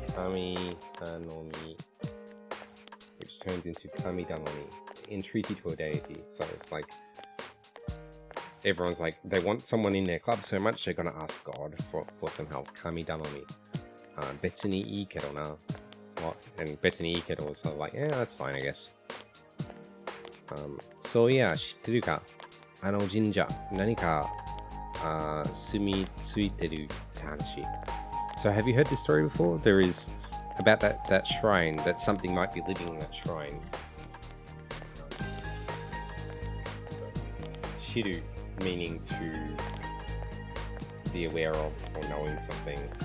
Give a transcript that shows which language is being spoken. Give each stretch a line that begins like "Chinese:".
English: Kami tanomi, which turns into kami tanomi, entreaty to a deity. So it's like everyone's like, they want someone in their club so much they're gonna ask God for some help. Kami tanomi. Betsu ni ii kedo na. And betsu ni ii kedo was sort of like, yeah, that's fine, I guess.
Japanese: So yeah, 知ってるか？あの神社、何か住み着いてるって話。
English: So have you heard this story before? There is about that shrine, that something might be living in that shrine. Shiru meaning to be aware of or knowing something.